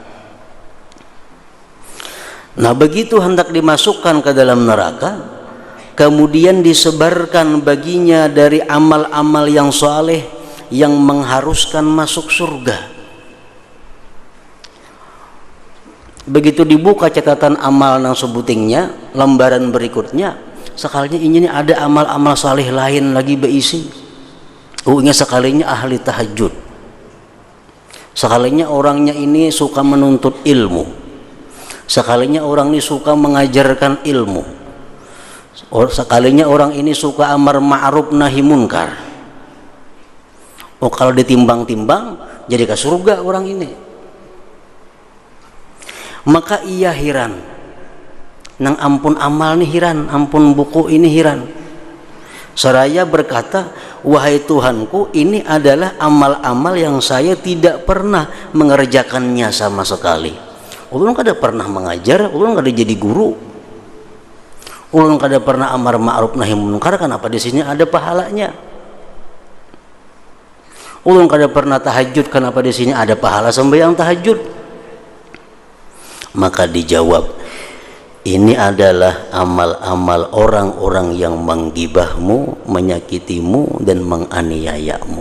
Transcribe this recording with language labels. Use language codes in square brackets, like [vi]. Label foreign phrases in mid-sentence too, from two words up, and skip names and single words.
[id] Nah, begitu hendak dimasukkan ke dalam neraka, kemudian disebarkan baginya dari amal-amal yang saleh yang mengharuskan masuk surga. Begitu dibuka catatan amal nang sebutingnya, lembaran berikutnya, sekalinya ini ada amal-amal saleh lain lagi berisi. Sekalinya ahli tahajud, sekalinya orangnya ini suka menuntut ilmu, sekalinya orang ini suka mengajarkan ilmu, sekalinya orang ini suka [ar] أمر معروف نهي منكر. [id] Kalau ditimbang-timbang jadi ke surga orang ini. [bjn] Maka ia hiran, nang ampun amal nih hiran, ampun buku ini hiran. [id] Seraya berkata, wahai Tuhanku, ini adalah amal-amal yang saya tidak pernah mengerjakannya sama sekali. [bjn] Ulun kada pernah mengajar, ulun kada jadi guru, ulun kada pernah [ar] أمر معروف نهي منكر. [id] Kenapa di sini ada pahalanya? [bjn] Ulun kada pernah [id] tahajud, kenapa di sini ada pahala sembahyang tahajud? Maka dijawab, ini adalah amal-amal orang-orang yang menggibahmu, menyakitimu, dan menganiayamu.